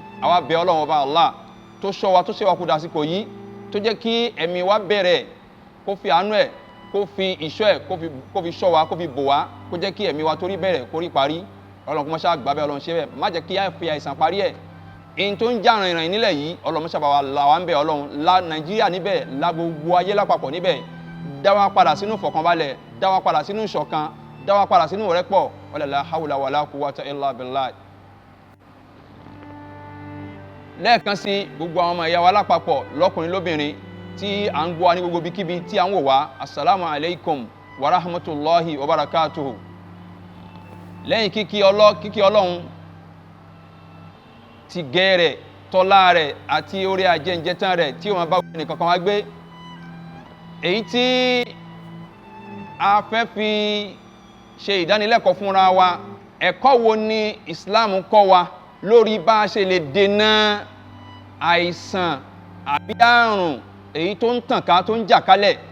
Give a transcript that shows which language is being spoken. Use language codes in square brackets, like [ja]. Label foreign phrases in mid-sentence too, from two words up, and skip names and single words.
[yo] Àwa bẹ Ọlọ́run ọba Allah tó ṣọ́ wa, tó ṣe wa kú dásìkò yìí, tó jẹ́ kí ẹ̀mí wa bẹ̀rẹ̀, kó fi àánú ẹ̀, kó fi ìṣọ́ ẹ̀, kó fi ṣọ́ wa, kó fi bò wá, kó jẹ́ kí ẹ̀mí wa torí bẹ̀rẹ̀ kó rí parí. Ọlọ́run kó má ṣe àgbà bẹ́ẹ̀, Ọlọ́run ṣe bẹ́ẹ̀, má jẹ́ kí á fi àìsàn parí ẹ̀. Èyí tó ń jà rìnrìn nílẹ̀ yìí, Ọlọ́run má ṣe bá wa là wá ń bẹ̀, Ọlọ́run la Nàìjíríà níbẹ̀, la gbogbo ayé lápapọ̀ níbẹ̀, dá wa padà sínú ìfọ̀kànbalẹ̀, dá wa padà sínú ìṣọ̀kan, dá wa padà sínú ìrẹ́pọ̀. [ar] ولا حول ولا قوة إلا بالله. [yo] Lẹ́ẹ̀kan sí gbogbo àwọn ọmọ ìyá wa lápapọ̀ lọ́kùnrin lóbìnrin tí à ń gbọ́ wa ní gbogbo bíkíbi tí à ń wò wá, [ar] السلام عليكم ورحمة الله وبركاته. [yo] Lẹ́yìn kíkí Ọlọ́run ti gẹ̀rẹ̀, tọ́lá rẹ̀ àti orí ajẹ́njẹ́tán rẹ̀ tí ó máa bá ẹnì kankan wá gbé. Èyí tí a fẹ́ fi ṣe ìdánilẹ́kọ̀ọ́ fúnra wa, ẹ̀kọ́ wo ni Islam kọ́ wa lórí bá a ṣe lè dènà àìsàn àbí àrùn èyí tó ń tàn ká, tó ń jà kálẹ̀.